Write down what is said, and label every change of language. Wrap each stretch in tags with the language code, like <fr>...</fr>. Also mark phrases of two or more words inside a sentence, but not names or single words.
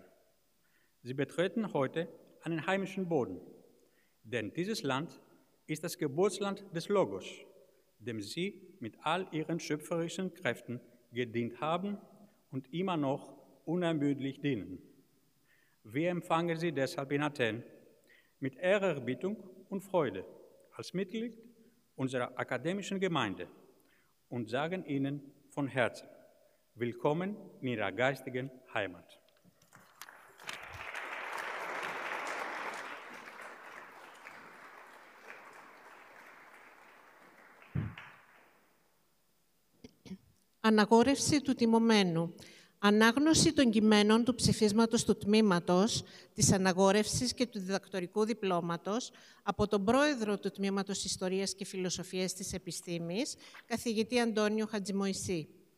<de>Sie betreten heute einen heimischen Boden, denn dieses Land ist das Geburtsland des Logos, dem Sie mit all Ihren schöpferischen Kräften gedient haben und immer noch unermüdlich dienen. Wir empfangen Sie deshalb in Athen, mit Ehrerbietung und Freude als Mitglied unserer akademischen Gemeinde und sagen Ihnen von Herzen: Willkommen in Ihrer geistigen Heimat.</de> <el>Αναγόρευση του τιμωμένου. Ανάγνωση των κειμένων του ψηφίσματος του Τμήματος, της Αναγόρευσης και του Διδακτορικού Διπλώματος από τον Πρόεδρο του Τμήματος Ιστορίας και Φιλοσοφίας της Επιστήμης, Καθηγητή Αντώνιο Χατζημοϊσή.</el>